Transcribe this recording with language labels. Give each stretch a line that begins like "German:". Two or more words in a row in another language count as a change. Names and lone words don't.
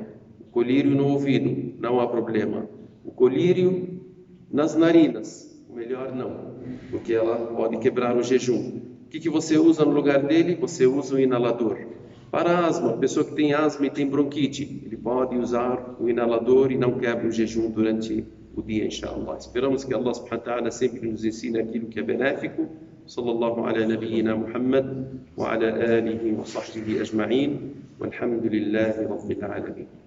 Portuguese: O colírio no ouvido, não há problema. O colírio nas narinas, o melhor não, porque ela pode quebrar o jejum. O que você usa no lugar dele? Você usa o inalador. Para asma, pessoa que tem asma e tem bronquite, ele pode usar o inalador e não quebra o jejum durante o dia, inshallah. Esperamos que Allah
Arabic: سبحانه وتعالى
Portuguese: sempre nos ensine aquilo que é benéfico.
Arabic: صلى الله على نبينا محمد وعلى آله وصحبه أجمعين. والحمد لله رب العالمين.